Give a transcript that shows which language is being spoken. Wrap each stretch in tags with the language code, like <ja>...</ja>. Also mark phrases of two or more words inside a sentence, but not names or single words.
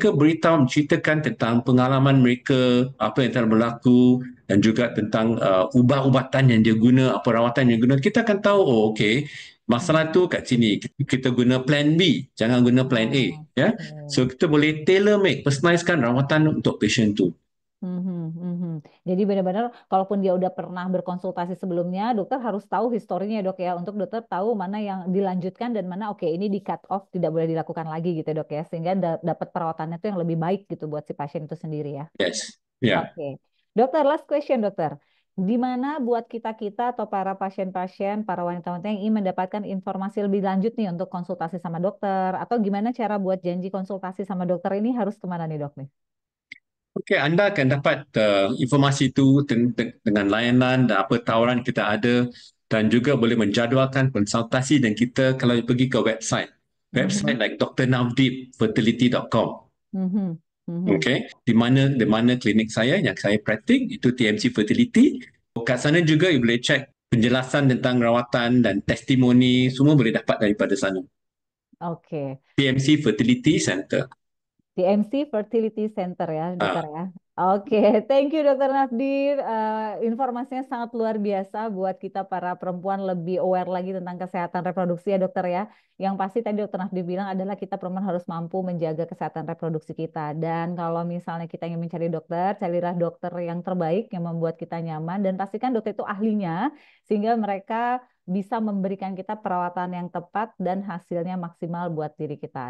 <ms>mereka beritahu, menceritakan tentang pengalaman mereka, apa yang telah berlaku, dan juga tentang ubat-ubatan yang dia guna, apa rawatan yang dia guna, kita akan tahu, oh, okay, masalah Mhm. tu kat sini. Kita guna</ms> <en>plan B,</en> <ms>jangan guna</ms> <en>plan A.</en> <ms>Ya. So, Oke. kita boleh</ms> <en>tailor make,</en> <ms>personalizekan rawatan untuk patient tu. Mhm, mhm.</ms> <id>Jadi benar-benar kalaupun dia udah pernah berkonsultasi sebelumnya, dokter harus tahu historinya ya, dok ya, untuk dokter tahu mana yang dilanjutkan dan mana oke ini di</id> <en>cut off</en> <id>tidak boleh dilakukan lagi gitu ya, dok ya, sehingga dapat perawatannya tuh yang lebih baik gitu buat si pasien itu sendiri ya. Yes. Ya. Oke. Dokter,</id> <en>last question</en> <id>dokter. Di mana buat kita-kita atau para pasien-pasien, para wanita-wanita yang ingin mendapatkan informasi lebih lanjut nih untuk konsultasi sama dokter, atau gimana cara buat janji konsultasi sama dokter ini harus kemana nih dok nih?</id> <ms>Okey, anda akan dapat informasi itu dengan layanan dan apa tawaran kita ada dan juga boleh menjadualkan konsultasi dan kita kalau pergi ke website Mhm,</ms> <en>like drnavdeepfertility.com. mhm, mhm.</en> <ms>Okey, di mana klinik saya yang saya praktik itu TMC Fertility. Kat sana juga you boleh cek penjelasan tentang rawatan dan testimoni semua boleh dapat daripada sana.</ms> <id>Oke. TMC Fertility Center. TMC Fertility Center ya, dokter Ah, ya. Oke,</id> <en>thank you Dokter Nafdir.</en> <id>Informasinya sangat luar biasa buat kita para perempuan lebih aware lagi tentang kesehatan reproduksi ya dokter ya. Yang pasti tadi Dokter Nafdir bilang adalah kita perempuan harus mampu menjaga kesehatan reproduksi kita. Dan kalau misalnya kita ingin mencari dokter, carilah dokter yang terbaik yang membuat kita nyaman dan pastikan dokter itu ahlinya sehingga mereka bisa memberikan kita perawatan yang tepat dan hasilnya maksimal buat diri kita.</id>